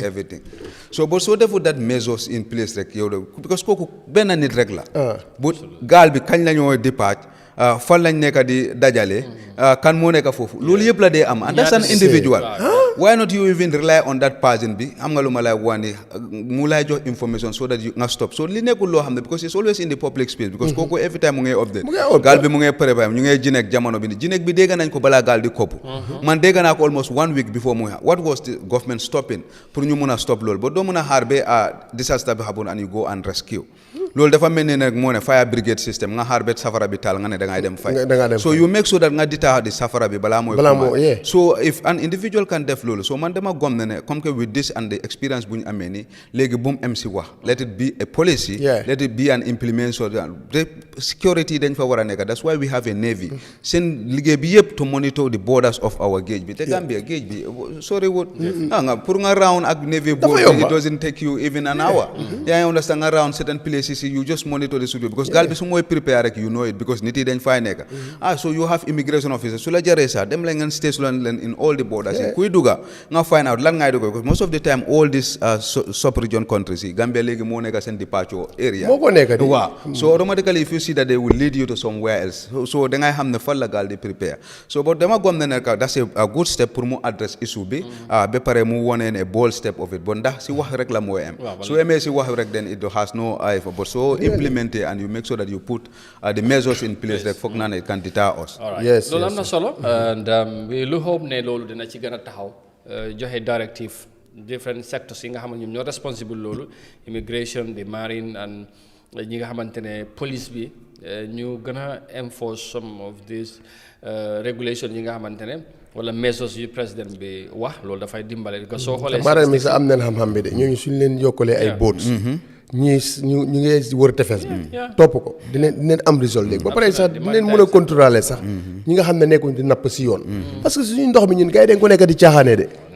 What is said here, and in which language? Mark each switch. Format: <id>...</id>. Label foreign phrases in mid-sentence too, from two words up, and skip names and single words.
<en>everything so but</en> <wo>soo defu</wo> <en>that measures in place</en> <wo>rek yow de because kooku benn nit rek la bu gaal bi kañ la ñoo départ fan lañ nekk di dajale kan moo nekk foofu loolu yëpp la dee am</wo> <en>and that's an individual why not you even rely on that person</en> <wo>bi am nga lu ma lay wax ni mu lay jox information</wo> <en>so that you</en> <wo>nga stop so li nekkul loo xam ne</wo> <en>because it's always in the public space because</en> <wo>kooku</wo> <en>every time</en> <wo>mu ngay update gaal bi mu ngay préparé ñu ngay jineeg jamono bi ni jineeg bi dégg nañ ko balaa gaal di kopp man dégg naa ko</wo> <en>almost 1 week before</en> <wo>mu</wo> <en>what was the government stopping</en> <wo>pour ñu mun a stop loolu ba doo mun a xaar ba disaster bi</wo> <en>happen and you go and rescue</en> <wo>loolu dafa mel ni nag moo ne</wo> <en>fire brigade system</en> <wo>nga xaar ba safara bi taal nga ne da ngay dem fay</wo> <en>so you make sure that</en> <wo>nga deter di safara bi balaa mooy</wo> <en>so if an individual can</en> <wo>def loolu so man dama gom ne</wo> <fr>comme que</fr> <en>with this and the experience</en> <wo>bu ñu amee ni léegi bu mu MC wax</wo> <en>let it be a policy let it be an implementation the security</en> <wo>dañ fa war a nekk</wo> <en>that's why we have a navy</en> <wo>seen liggéey bi yëpp</wo> <en>to monitor the borders of our</en> <wo>géej bi te Gambia géej bi</wo> <en>sorry</en> <wo>wut nga pour nga</wo> <en>round ak navy boat it doesn't take you even an hour</en> <wo>yaa ngi</wo> <en>understand nga round certain places you just monitor the situation because</en> <wo>gaal bi su mooy</wo> <en>prepare rek you know it because</en> <wo>nit yi dañ fay nekk</wo> <en>so you have immigration officers</en> <wo>su la jaree sax dem la ngeen</wo> <en>station leen in all the borders</en> <wo>kuy dugga nga</wo> <en>find out</en> <wo>lan ngay dugga</wo> <en>because most of the time all these sub-region countries</en> <wo>yi Gambia léegi moo nekk seen</wo> <en>departure area</en> <wo>moo ko nekk di</wo> <en>waaw so automatically if you see that they will lead you to somewhere else so</en> <wo>da ngay xam ne fan la gaal di</wo> <en>prepare so but</en> <wo>dama gom ne nekk</wo> <en>that's a good step pour mu address issue</en> <wo>bi ba pare mu woneen a</wo> <en>bold step of it but</en> <wo>ndax si wax rek la mooy am su amee si wax rek</wo> <en>then it has no but so implement it and you make sure that you put the measures in place that</en> <wo>foog naa ne</wo> <en>it can deter us. Yes,</en> <wo>loolu am na solo</wo> <en>and we</en> <wo>lu hope ne loolu dina ci gën a taxaw joxe directive</wo> <en>different sectors</en> <wo>yi nga xam ne ñoom ñoo responsible loolu</wo> <en>immigration the marine and</en> <wo>ñi nga xamante ne police bi ñu gën a</wo> <en>enforce some of these regulations</en> <wo>yi nga xamante ne wala measures yu président bi wax loolu dafay dimbale parce que soo xoolee maanaam mi sax am nañ xam-xam bi de ñooñu suñ leen yokkalee ay boats ñu ngi wër tefes bi topp ko dinañ am result léegi ba pare sax dinañ mën a contrôler sax ñi nga xam ne nekkuñ di napp si yoon parce que suñu ndox mi ñun gars yi dañ ko nekk di caaxaanee de</wo>